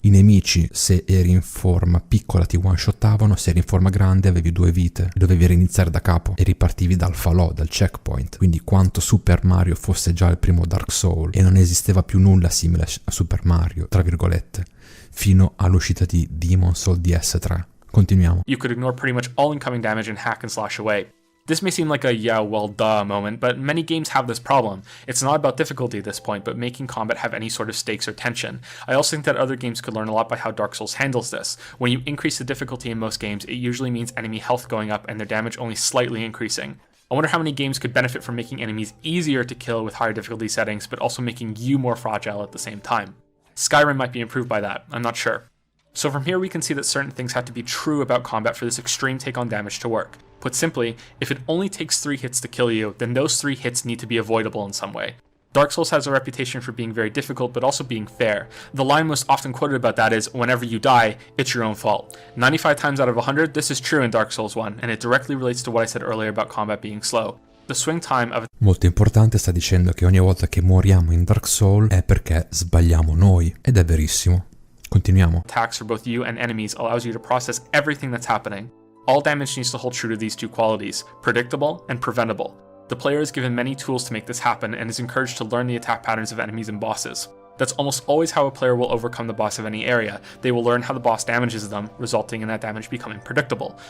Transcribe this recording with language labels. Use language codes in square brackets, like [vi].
[it] I nemici, se eri in forma piccola, ti one shottavano, se eri in forma grande avevi 2 vite, dovevi riniziare da capo e ripartivi dal falò, dal checkpoint. Quindi quanto Super Mario fosse già il primo Dark Soul, e non esisteva più nulla simile a Super Mario, tra virgolette, fino all'uscita di Demon's Souls DS3. Continuiamo. [en] You could ignore pretty much all incoming damage and hack and slash away. This may seem like a yeah, well, duh moment, but many games have this problem. It's not about difficulty at this point, but making combat have any sort of stakes or tension. I also think that other games could learn a lot by how Dark Souls handles this. When you increase the difficulty in most games, it usually means enemy health going up and their damage only slightly increasing. I wonder how many games could benefit from making enemies easier to kill with higher difficulty settings, but also making you more fragile at the same time. Skyrim might be improved by that, I'm not sure. So from here we can see that certain things have to be true about combat for this extreme take on damage to work. Put simply, if it only takes 3 hits to kill you, then those 3 hits need to be avoidable in some way. Dark Souls has a reputation for being very difficult, but also being fair. The line most often quoted about that is, whenever you die, it's your own fault. 95 times out of 100, this is true in Dark Souls 1, and it directly relates to what I said earlier about combat being slow. The swing time of [it] Molto importante, sta dicendo che ogni volta che moriamo in Dark Souls è perché sbagliamo noi, ed è verissimo. Continuiamo. [en] attacks for both you and enemies allows you to process everything that's happening. All damage needs to hold true to these two qualities, predictable and preventable. The player is given many tools to make this happen and is encouraged to learn the attack patterns of enemies and bosses. That's almost always how a player will overcome the boss of any area. They will learn how the boss damages them, resulting in that damage becoming predictable.